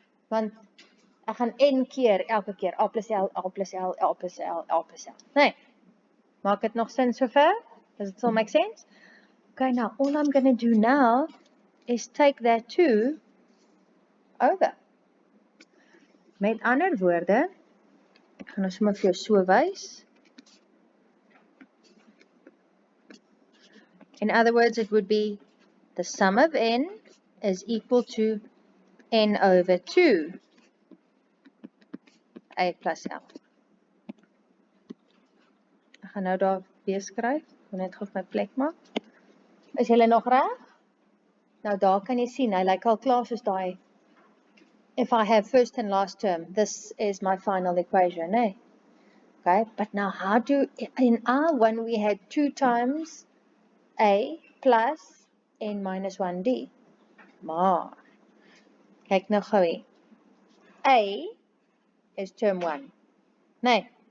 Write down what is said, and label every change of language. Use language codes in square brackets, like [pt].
[af] Want ek gaan N keer, elke keer, A plus L, A plus L, A plus L, A plus L. Nee. Maak dit nog sin sover? [en] Does it still make sense? Okay, now all I'm going to do now is take that 2 over. [af] Met ander woorde, ek gaan nou sommer vir jou so wys. [en] In other words, it would be the sum of n is equal to n over 2 A plus L. [af] Ek gaan nou daar weer skryf. Ek wil net gou my plek maak. Is julle nog reg? Nou daar kan jy sien, hy lyk al klaar soos daai. [en] If I have first and last term, this is my final equation, eh? Okay, but now how do, in R1 we had 2 times A plus N minus 1D. [af] Maar, kyk nou gou hier. A is term 1. Nee.